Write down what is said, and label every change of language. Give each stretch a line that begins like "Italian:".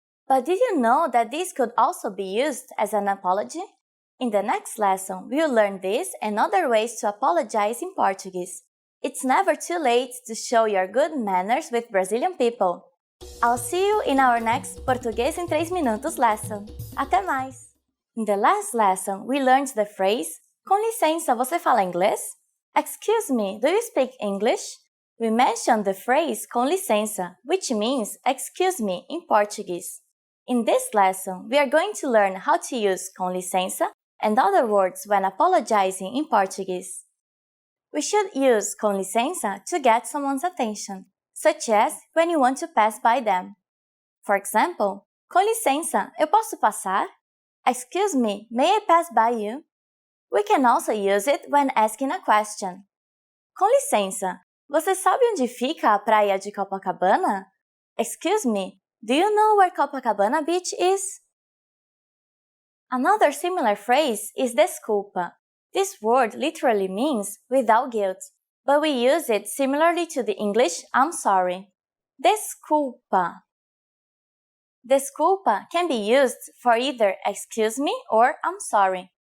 English: But did you know that this could also be used as an apology? In the next lesson, we'll learn this and other ways to apologize in Portuguese. It's never too late to show your good manners with Brazilian people. I'll see you in our next Português em 3 minutos lesson.
Portuguese: Até mais!
English: In the last lesson, we learned the phrase
Portuguese: com licença, você fala inglês?
English: Excuse me, do you speak English? We mentioned the phrase com licença, which means excuse me in Portuguese. In this lesson, we are going to learn how to use com licença and other words when apologizing in Portuguese. We should use com licença to get someone's attention, such as when you want to pass by them. For example,
Portuguese: com licença, eu posso passar?
English: Excuse me, may I pass by you? We can also use it when asking a question.
Portuguese: Com licença, você sabe onde fica a praia de Copacabana?
English: Excuse me, do you know where Copacabana Beach is? Another similar phrase is desculpa. This word literally means without guilt, but we use it similarly to the English I'm sorry. Desculpa. Desculpa can be used for either excuse me or I'm sorry.